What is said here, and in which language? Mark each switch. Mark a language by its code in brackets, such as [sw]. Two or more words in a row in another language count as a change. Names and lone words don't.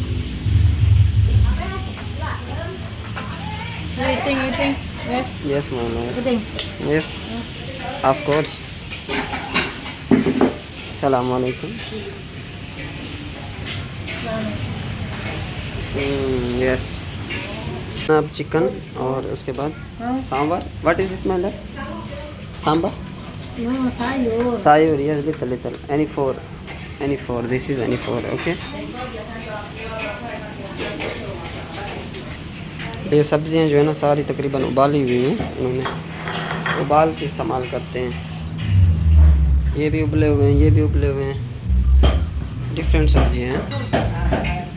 [en] Yes ma'am, yes of course. [ar] السلام عليكم. [hi] यस आप चिकन और उसके बाद सांबर। [en] What is this ma'am? Sambar? No, sayur. [id] Sayur, [en] yes, little. Any four. This is any four, okay. [hi] ये सब्जियां जो है ना सारी तकरीबन उबाली हुई हैं। इन्होंने उबाल के इस्तेमाल करते हैं। ये भी उबले हुए हैं, ये भी उबले हुए हैं। डिफरेंट सब्जियां हैं।